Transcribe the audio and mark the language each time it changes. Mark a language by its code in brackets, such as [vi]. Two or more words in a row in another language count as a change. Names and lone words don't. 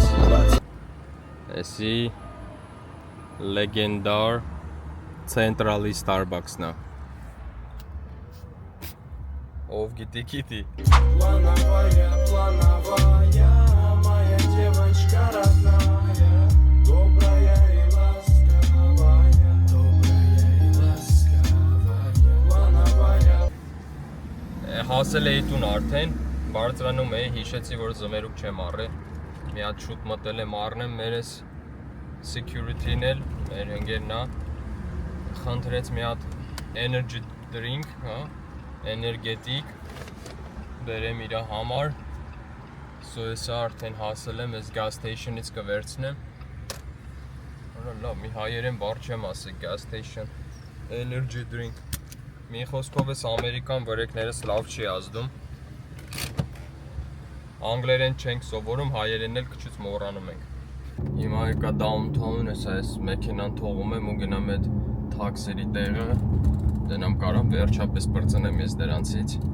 [hy] Էսի լեգենդար Central-ի Starbucks-ն է։ Ով գիտի, գիտի։ Հասել էի տուն արդեն, բարձրանում էի, հիշեցի, որ զմերուկ չեմ առել։ Մի հատ շուտ մտել եմ առնեմ, մեր ես security-ն էլ, մեր հնգերն է, խնդրեց մի հատ [en] energy drink, [hy] հա, էներգետիկ, բերեմ իրա համար, սո եսա արդեն հասել եմ, ես [en] gas station- [hy] ից կվերցնեմ, լավ, մի հայերեն բառ չեմ ասի, [en] gas station, energy drink, [hy] մի խոսքով ես ամերիկան վրեկներս լավ չի ազդում, անգլերեն չենք սովորում, հայերեն էլ քիչ մոռանում ենք, հիմա եկա downtown, այս մեքենան թողում եմ ու գնամ այդ թաքսերի տեղը, դենամ կարամ վերջապես պրծնեմ ես դրանցից